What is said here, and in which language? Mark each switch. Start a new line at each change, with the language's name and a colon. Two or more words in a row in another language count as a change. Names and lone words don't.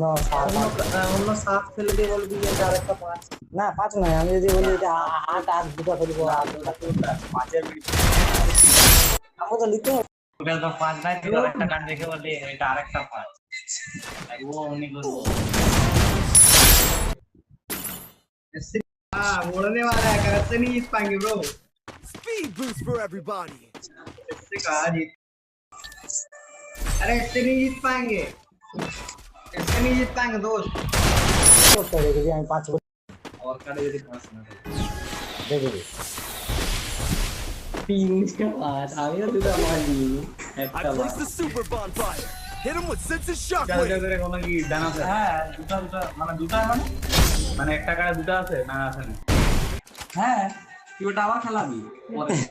Bangla: অন্য অন্য সাত ফেলে দিয়ে বলবি যে এটা আরেকটা পাঁচ। না 5 নয়, আমি যদি বলি এটা 8 8 দুটো ফেলবো, না, 8 ওটা কোনটা? পাঁচের আমাকে তো লিখতে হবে। ওটা তো পাঁচ নাই, তুই আরেকটা কার্ড দেখে বললি এটা আরেকটা পাঁচ। ও অমনি করবো।
Hindi: हाँ उड़ने वाला है, करते नहीं जीत पाएंगे ब्रो।
English: Speed boost for everybody.
Hindi: इससे कहा जीत, अरे इससे नहीं जीत पाएंगे, इससे नहीं जीत पाएंगे दोस्त।
Bangla: করতে হবে যদি আমি 5
Hindi: और काटे यदि पाँच ना
Bangla: দেখে দিই।
Hindi: तीन के बाद आगे तो दूसरा मारी
English: I
Bangla: একটা
English: placed the super bonfire. Hit him with sense of
Bangla: চার
English: shockwave.
Bangla: করে কোনো কি ডান আছে? হ্যাঁ দুটো দুটো, মানে দুটো মানে মানে একটা কারে দুটো আছে না, আছে না? হ্যাঁ তুই ওটা আবার খেলাবি পরে।